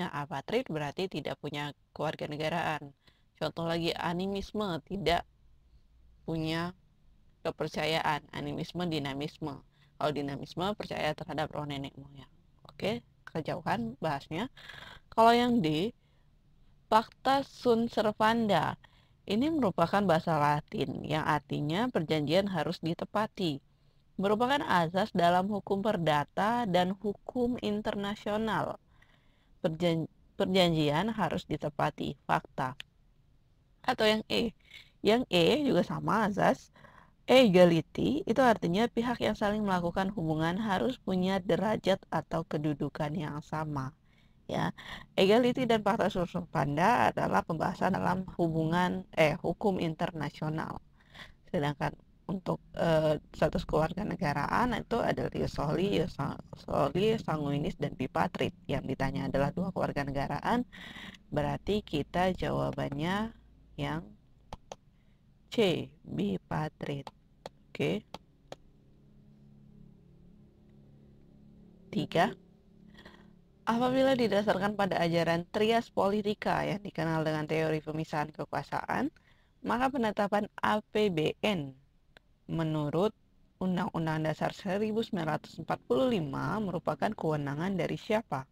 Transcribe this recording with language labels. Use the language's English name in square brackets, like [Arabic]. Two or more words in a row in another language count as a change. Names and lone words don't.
[Indonesian] Apatrit berarti tidak punya kewarganegaraan. Contoh lagi, animisme, tidak punya kepercayaan. Animisme, dinamisme. Kalau dinamisme percaya terhadap roh nenek moyang. Oke, kejauhan bahasnya. Kalau yang D, [Latin] pacta sunt servanda. [Indonesian] Ini merupakan bahasa Latin yang artinya perjanjian harus ditepati. Merupakan azas dalam hukum perdata dan hukum internasional. Perjanjian harus ditepati, fakta. Atau yang E. Yang E juga sama azas, Equality itu artinya pihak yang saling melakukan hubungan harus punya derajat atau kedudukan yang sama. Ya, equality dan fakta survei panda adalah pembahasan dalam hukum internasional. Sedangkan untuk status kewarganegaraan itu ada [Latin] ius soli, [Indonesian] sanguinis, dan bipatrit. Yang ditanya adalah dua kewarganegaraan, berarti kita jawabannya yang C, bipatrit. Oke. 3. Apabila didasarkan pada ajaran trias politika yang dikenal dengan teori pemisahan kekuasaan, maka penetapan APBN menurut Undang-Undang Dasar 1945 merupakan kewenangan dari siapa?